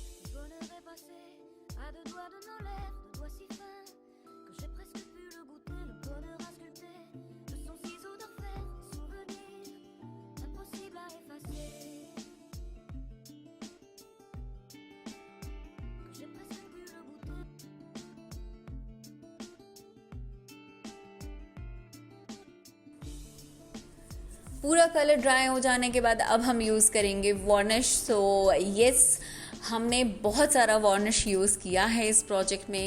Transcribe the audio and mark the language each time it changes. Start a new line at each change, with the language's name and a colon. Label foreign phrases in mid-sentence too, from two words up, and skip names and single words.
French: Le bonheur est passé à deux doigts de nos lèvres, de doigts si fins que j'ai presque pu le goûter, le bonheur à sculpter de son ciseau d'orfèvre, des souvenirs impossible à effacer. Que j'ai presque pu le goûter.
Hindi: पूरा कलर ड्राई हो जाने के बाद अब हम यूज़ करेंगे वार्निश.
English: So yes,
Hindi: हमने बहुत सारा वार्निश यूज़ किया है इस प्रोजेक्ट में.